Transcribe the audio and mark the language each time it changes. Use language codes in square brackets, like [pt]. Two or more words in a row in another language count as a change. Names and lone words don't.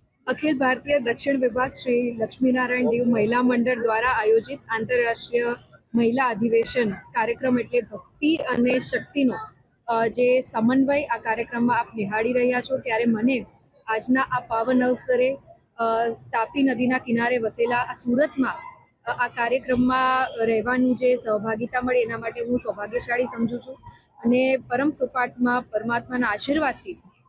[gu] अखिल भारतीय दक्षिण विभाग श्री लक्ष्मीनारायण देव महिला मंडળ દ્વારા આયોજિત આંતરરાષ્ટ્રીય મહિલા અધિવેશન કાર્યક્રમ એટલે ભક્તિ અને શક્તિનો જે સમન્વય આ કાર્યક્રમમાં આપ નિહાળી રહ્યા છો, ત્યારે મને આજના આ પાવન અવસરે તાપી નદીના કિનારે વસેલા આ સુરતમાં આ કાર્યક્રમમાં રહેવાનું જે સહભાગિતા મળે એના માટે હું સૌભાગ્યશાળી સમજુ છું અને પરમ કૃપાત્મા પરમાત્માના આશીર્વાદથી